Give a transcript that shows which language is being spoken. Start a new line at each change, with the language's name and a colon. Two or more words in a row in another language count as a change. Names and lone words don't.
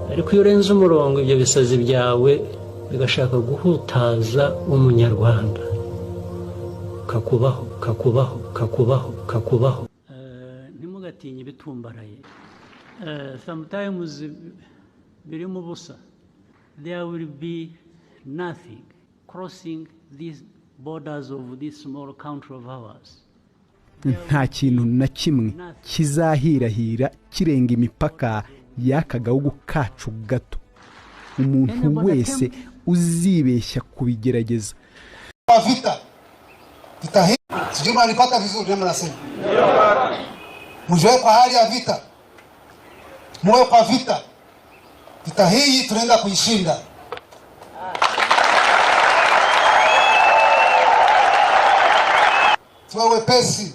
Kinyarwanda: ariko iyo urenze umurongo ibyo bisazi byawe bigashaka guhutaza umunyarwanda kakubaho ntimugatinye ibitumbaraye sometimes birimo ubusa.
English: There will be nothing crossing these borders of this small country of ours.
Kinyarwanda: Nta kintu na kimwe kizahirahira kirenga imipaka y'aka gahugu kacu gato. Umuntu wese uzibeshya kubigerageza.
Swahili: Vita hii sijui mnanipata vizuri kama nasema. Mjue kwa hali ya vita. Muwe kwa vita. Vita hii tunaenda kuishinda. Tuwe wepesi.